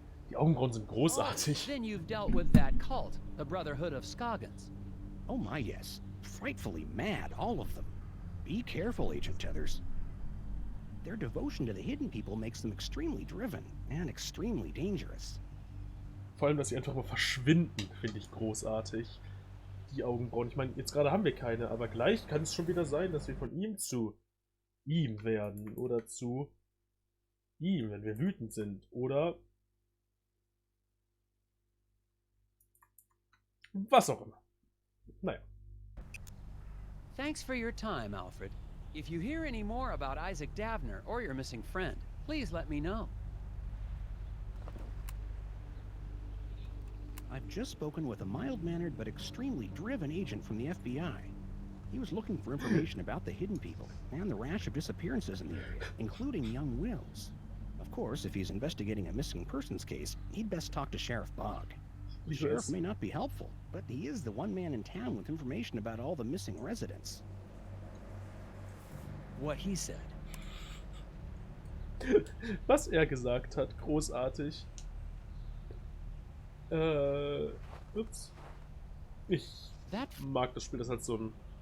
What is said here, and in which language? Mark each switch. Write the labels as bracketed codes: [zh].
[de] Die Augenbrauen sind [en] Oh, [de] großartig. [en] then you've dealt with that cult, the Brotherhood of Scoggins. Oh my, yes. Frightfully mad, all of them. Be careful, Agent Tethers. Their devotion to the hidden people makes them extremely driven and extremely dangerous. [de] Vor allem, dass sie einfach mal verschwinden, finde ich großartig. Die Augenbrauen. Ich meine, jetzt gerade haben wir keine, aber gleich kann es schon wieder sein, dass wir von ihm zu ihm werden. Oder zu ihm, wenn wir wütend sind. Oder was auch immer. Naja. [en] Thanks for your time, Alfred. If you hear any more about Isaac Davner or your missing friend, please let me know. I've just spoken with a mild-mannered but extremely driven agent from the FBI. He was looking for information about the hidden people and the rash of disappearances in the area, including young Wills. Of course, if he's investigating a missing persons case, he'd best talk to Sheriff Bogg. The sheriff may not be helpful, but he is the one man in town with information about all the missing residents. What he said. [de] Was er gesagt hat, großartig. Ups. Ich mag das Spiel, das hat so ein...